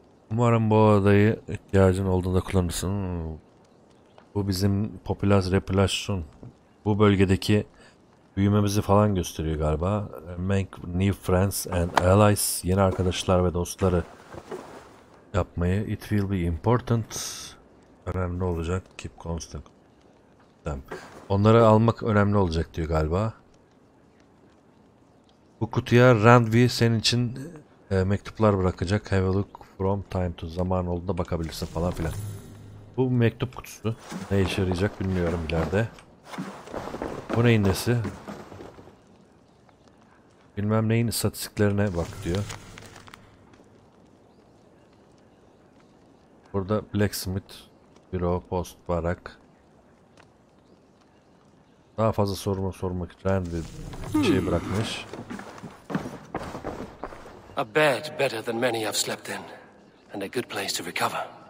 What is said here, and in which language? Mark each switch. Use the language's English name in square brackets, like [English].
[Turkish] Umarım bu adayı ihtiyacın olduğunda kullanırsın. Bu bizim popülasyon. Bu bölgedeki büyümemizi falan gösteriyor galiba. [English] Make new friends and allies. [Turkish] Yeni arkadaşlar ve dostları yapmayı. [English] It will be important. [Turkish] Önemli olacak. [English] Keep constant. [Turkish] Onları almak önemli olacak diyor galiba. Bu kutuya Randvi senin için mektuplar bırakacak. [English] Have a look from time to [Turkish] zaman olduğunda bakabilirsin falan filan. Bu mektup kutusu. Ne işe yarayacak bilmiyorum ileride. Bu neyin nesi? Bilmem neyin istatistiklerine bak diyor. Burada Blacksmith, Büro, Post, Barak. Daha fazla sormak için bir şey bırakmış. [English] A bed better than many I've slept in, and a good place to recover.